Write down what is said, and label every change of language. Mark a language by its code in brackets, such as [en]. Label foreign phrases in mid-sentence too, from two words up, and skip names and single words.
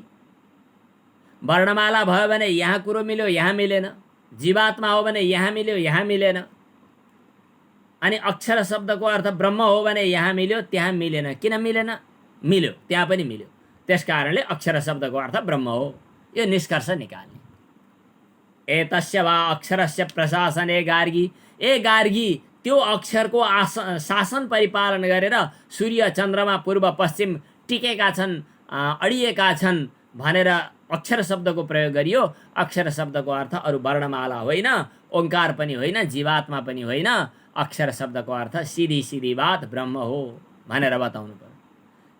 [ne] वर्णमाला भयो भने यहाँ कुरो मिल्यो, यहाँ मिलेन। जीवात्मा हो भने यहाँ मिल्यो, यहाँ मिलेन। अनि अक्षर शब्दको अर्थ ब्रह्म हो भने यहाँ मिल्यो, त्यहाँ मिलेन। किन मिलेन? मिल्यो, त्यहाँ पनि मिल्यो। त्यस कारणले अक्षर शब्दको अर्थ ब्रह्म हो। यो निष्कर्ष निकाल्ने। [sa] एतस्य वा अक्षरस्य प्रशासने गार्गी। [ne] ए गार्गी, त्यो अक्षरको शासन परिपालन गरेर सूर्य चन्द्रमा पूर्व पश्चिम टिकेका छन्, अडिएका छन् भनेर अक्षर शब्दको प्रयोग गरियो। अक्षर शब्दको अर्थ अरू वर्णमाला होइन, ओंकार पनि होइन, जीवात्मा पनि होइन। अक्षर शब्दको अर्थ सिधी सिधी बात ब्रह्म हो भनेर बताउनु पर्यो।